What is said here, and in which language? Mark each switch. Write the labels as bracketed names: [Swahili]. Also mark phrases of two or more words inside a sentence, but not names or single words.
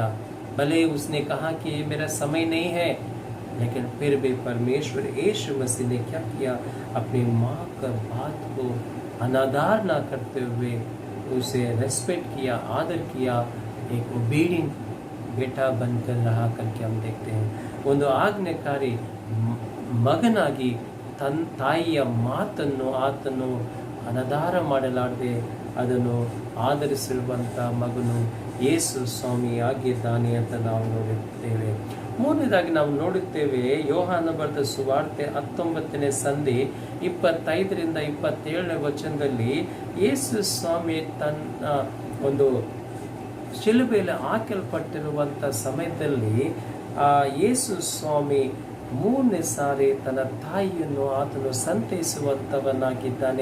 [Hindi] भले उसने कहा कि ये मेरा समय नहीं है, लेकिन फिर भी परमेश्वर यीशु मसीह ने क्या किया? अपनी माँ का बात को अनादर ना करते हुए उसे रेस्पेक्ट किया, आदर किया, एक ओबीडियंट बेटा बनकर रहा करके हम देखते हैं. [Kannada] ಒಂದು ಆಜ್ಞಾಕಾರಿ ಮಗನಾಗಿ ತಾಯಿಯ ಮಾತನ್ನು ಆತನು ಅನಾದರ ಮಾಡಲಾರದೆ ಅದನ್ನು ಆಧರಿಸಿರುವಂಥ ಮಗನು ಯೇಸು ಸ್ವಾಮಿ ಆಗಿದ್ದಾನೆ ಅಂತ ನಾವು ನೋಡುತ್ತೇವೆ. ಮೂರನೇದಾಗಿ ನಾವು ನೋಡುತ್ತೇವೆ ಯೋಹಾನ ಬರೆದ ಸುವಾರ್ತೆ 19ನೇ ಸಂಧಿ 25ರಿಂದ 27ನೇ ವಚನದಲ್ಲಿ ಯೇಸು ಸ್ವಾಮಿ ತನ್ನ ಒಂದು ಶಿಲುಬೆಯಲ್ಲಿ ಹಾಕಲ್ಪಟ್ಟಿರುವಂಥ ಸಮಯದಲ್ಲಿ ಯೇಸು ಸ್ವಾಮಿ 3ನೇ ಸಾರಿ ತನ್ನ ತಾಯಿಯನ್ನು ಆತನು ಸಂತೈಸುವಂಥವನಾಗಿದ್ದಾನೆ.